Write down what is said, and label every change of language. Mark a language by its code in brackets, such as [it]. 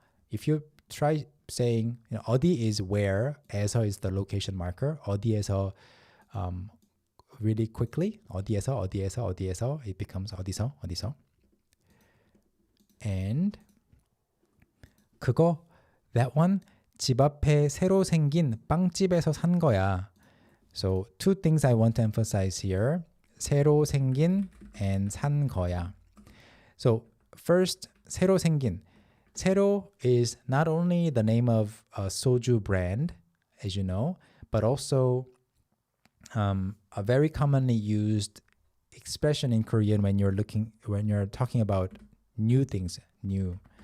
[en] If you try saying, 어디 is where, 에서 is the location marker. [ko] 어디에서 [en] really quickly. [ko] 어디에서, [en] it becomes 어디서. [ko] And 그거, [en] that one, [ko] 집 앞에 새로 생긴 빵집에서 산 거야. [en] So two things I want to emphasize here. [ko] 새로 생긴 and 산 거야. [en] So first, [ko] 새로 생긴. [en] 새로 is not only the name of a soju brand, as you know, but also a very commonly used expression in Korean when you're talking about new things, new.